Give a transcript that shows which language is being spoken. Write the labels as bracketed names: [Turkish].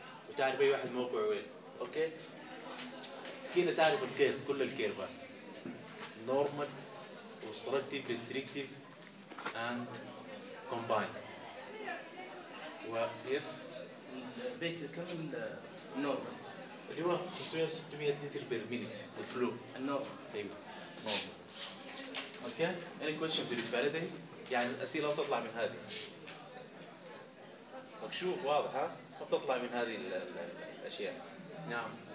[Arabic] وتعرف اي واحد موقعه وين اوكي كده تعرف الكيرف كل الكيرفات نورمال اوبستركتيف ريستريكتيف اند كومباين و يس بيت كم النورمال اللي هو 500 لتر بير مينيت الفلو النورمال ايوه نورمال. [English] Okay, any question for this validity? [Arabic] يعني الأسئلة ما تطلع من هذه. مكشوف واضح ها؟ ما تطلع من هذه الأشياء. نعم.